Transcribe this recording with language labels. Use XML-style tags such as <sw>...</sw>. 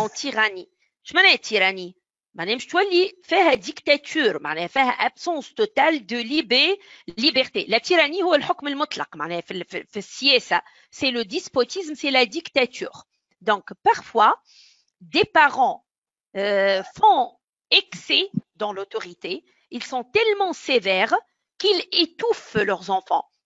<fr>Je</fr> <ar>معناها</ar> <fr>tyrannie.</fr> <ar>معناها مش تولي فيها</ar> <fr>dictature</fr> <ar>معناها فيها</ar> <fr>absence totale de liberté. La tyrannie</fr> <ar>هو الحكم المطلق معناها في السياسة.</ar> <fr>C'est le despotisme, c'est la dictature. Donc parfois des parents font excès dans l'autorité. Ils sont tellement sévères qu'ils étouffent leurs enfants.</fr>